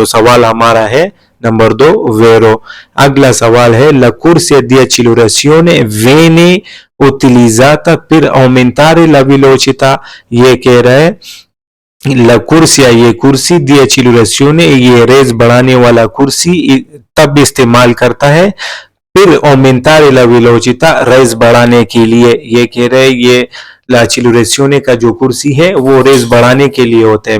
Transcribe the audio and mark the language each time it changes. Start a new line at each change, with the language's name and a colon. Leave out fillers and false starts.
Hindi: तो सवाल हमारा है नंबर 2 वेरो। अगला सवाल है,
Italian: la corsia di accelerazione viene utilizzata per aumentare la velocità।
Hindi: ये कह रहा है
Italian: la corsia,
Hindi: ये कुर्सी,
Italian: di accelerazione,
Hindi: ये रेस बढ़ाने वाला कुर्सी तब इस्तेमाल करता है, फिर
Italian: aumentare la velocità,
Hindi: रेस बढ़ाने के लिए। ये कह रहे हैं ये
Italian: la accelerazione
Hindi: का जो कुर्सी है वो रेस बढ़ाने के लिए होता है।